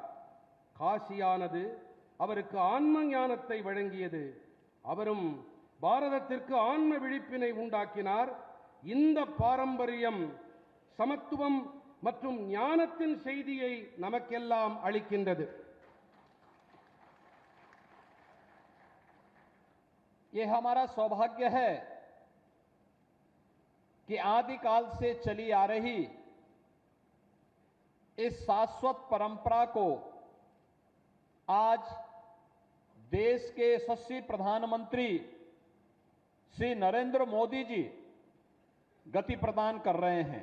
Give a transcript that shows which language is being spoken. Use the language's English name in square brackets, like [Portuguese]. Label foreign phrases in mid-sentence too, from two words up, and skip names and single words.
[Tamil] காசியானது அவருக்கு ஆன்ம ஞானத்தை வழங்கியது. அவரும் பாரதத்திற்கு ஆன்ம விழிப்பினை உண்டாக்கினார். இந்த பாரம்பரியம் சமத்துவம் மற்றும் ஞானத்தின் செய்தியை நமக்கெல்லாம் அளிக்கின்றது. [Hindi] ये हमारा सौभाग्य है कि आदिकाल से चली आ रही इस शाश्वत परंपरा को आज देश के यशस्वी प्रधानमंत्री श्री नरेंद्र मोदी जी गति प्रदान कर रहे हैं.